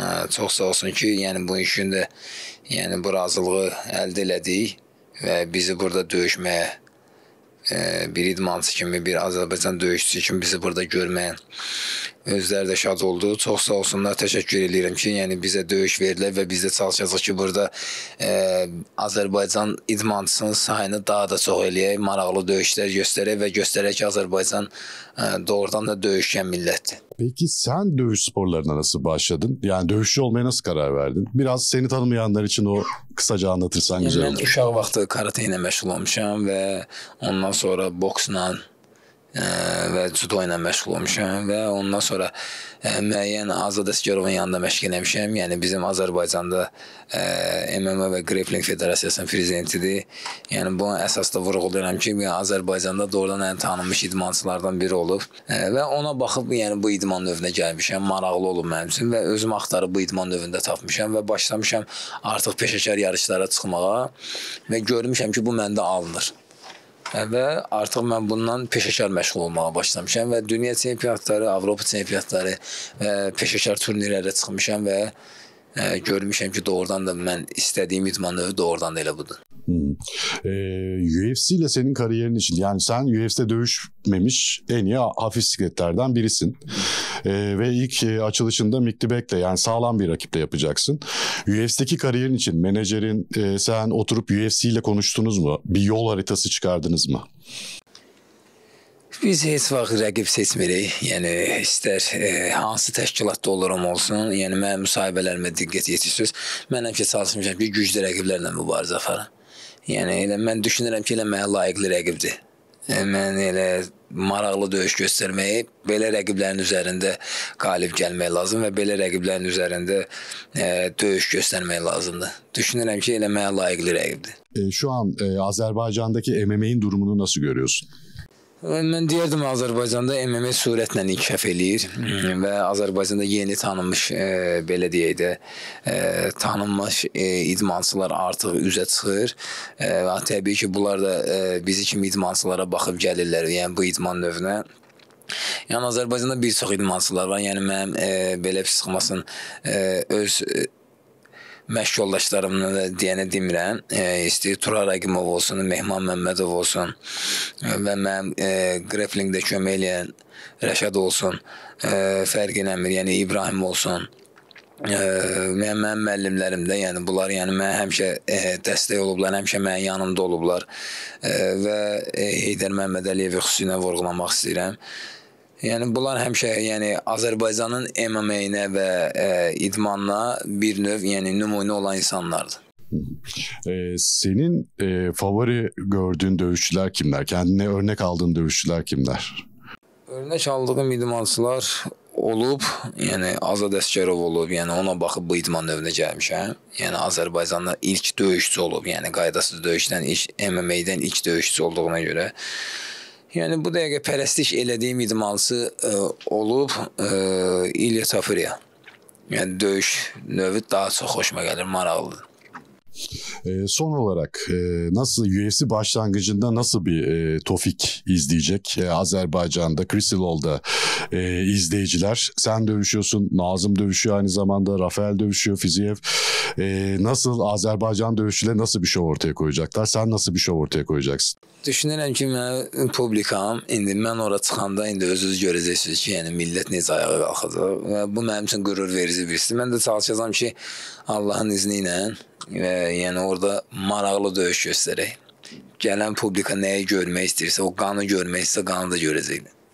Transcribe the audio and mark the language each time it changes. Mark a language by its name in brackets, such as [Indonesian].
[Azerbaijani] Çox sağ olsun ki, yəni bu işin də yəni bu razılığı əldə elədik və bizi burada döyüşməyə bir idmançı kimi, bir Azərbaycan döyüşçüsü kimi bizi burada görməyən özləri də şad oldu. Çox sağ olsunlar, təşəkkür edirəm ki, yəni bizə döyüş verdilər və biz də çalışacağıq ki, burada Azərbaycan idmançısının sayını daha da çox eləyək, maraqlı döyüşlər göstərək və göstərək ki, Azərbaycan doğrudan da döyüşkən millətdir. [Turkish] Peki sen dövüş sporlarına nasıl başladın? Yani dövüşçü olmaya nasıl karar verdin? Biraz seni tanımayanlar için o kısaca anlatırsan güzel olur. [Azerbaijani] Mən uşaq vaxtı karate ilə məşğul olmuşam və ondan sonra boksla və judo ilə məşğul olmuşam və ondan sonra müəyyən Azad Əsgərovun yanında məşq eləmişəm. Yəni bizim Azərbaycanda MMA və Grappling Federasiyasının prezidentidir. Yəni bu əsasda vurğulayıram ki, Azərbaycanda doğrudan ən tanınmış idmançılardan biri olub və ona baxıb yəni bu idman növünə gəlmişəm. Maraqlı olub mənim üçün və özüm axtarıb bu idman növündə tapmışam və başlamışam artıq peşəkar yarışlara çıxmağa və görmüşəm ki, bu məndə alınır. Və artıq mən bundan peşəkar məşğul olmağa başlamışam və dünya çempionatları, Avropa çempionatları və peşəkar turnirlərə çıxmışam və görmüşəm ki, doğrudan da mən istədiyim idman növü doğrudan da elə budur. [Turkish] UFC ile senin kariyerin için, yani sen UFC'de dövüşmemiş en iyi hafif sikletlerden birisin. Ve ilk açılışında Myktybek'le, yani sağlam bir rakiple yapacaksın. UFC'deki kariyerin için menajerin, sen oturup UFC ile konuştunuz mu? Bir yol haritası çıkardınız mı? [Azerbaijani] Biz heç vaxt rəqib seçmirik. Yəni istər hansı təşkilatda olurum olsun, yəni mənim müsahibələrimə diqqət yetirsiniz. Mən həmişə çalışmışam ki, güclü rəqiblərlə mübarizə aparım. Yəni elə mən düşünürəm ki, elə mənə layiqli rəqibdir. Mən elə maraqlı döyüş göstərməyi, belə rəqiblərin üzərində qalib gəlmək lazım və belə rəqiblərin üzərində döyüş göstərmək lazımdır. Düşünürəm ki, elə mənə layiqli rəqibdir. [Turkish] Şu an Azerbaycan'daki MMA'in durumunu nasıl görüyorsun? [Azerbaijani] Mən deyərdim, Azərbaycanda MMA sürətlə inkişaf eləyir və Azərbaycanda yeni tanınmış, belə deyək də, tanınmış idmançılar artıq üzə çıxır. Təbii ki, bunlar da bizi kimi idmançılara baxıb gəlirlər, yəni bu idman növünə. Yəni Azərbaycanda bir çox idmançılar var. Yəni mənim belə pis çıxmasın öz məşq yoldaşlarımla da deyənə demirəm. İstəyir Turar Əqimov olsun, Mehman Məmmədov olsun və mənim grapplingdə kömək eləyən Rəşad olsun, fərq eləmir, yəni İbrahim olsun. Mənim müəllimlərim də, yəni bunlar mənə həmişə dəstək olublar, həmişə mənim yanımda olublar və Heydər Məmmədəliyevi xüsusilə vurğulamaq istəyirəm. Yəni bunlar həmişə Azərbaycanın MMA-nə və idmanına bir növ nümunə olan insanlardır. [Turkish] Senin favori gördüğün dövüşçüler kimler? Kendine örnek aldığın dövüşçüler kimler? [Azerbaijani] Örnek aldığım idmançılar olub, Azad Əsgərov olub, ona baxıb bu idman növünə gəlmişəm. Azərbaycanda ilk döyüşçü olub, qaydasız döyüşdən, MMA-dən ilk döyüşçü olduğuna görə. Bu dəqiqə pərəstiş elədiyim idmançı olub İlya Tafirya. Döyüş növü daha çox xoşuma gəlir, maraqlıdır. [Turkish] Son olarak nasıl UFC başlangıcında nasıl bir Tofik izleyecek Azerbaycan'da, Crystal Hall'da izleyiciler? Sen dövüşüyorsun, Nazım dövüşüyor aynı zamanda, Rafael dövüşüyor, Fiziyev. Nasıl Azerbaycan dövüşçüleri nasıl bir şov ortaya koyacaklar? Sen nasıl bir şov ortaya koyacaksın? [Azerbaijani] Düşünürəm ki, mən publikam, indi mən ora çıxanda indi özünüz görəcəksiniz ki, millət necə ayağa qalxacaq və bu mənim üçün qürur verici birisi. Mən də çalışacağam ki, Allahın izni ilə və orada maraqlı döyüş göstərək. Gələn publika nəyi görmək istəyirsə, o qanı görmək istəyirsə, qanı da görəcəklər.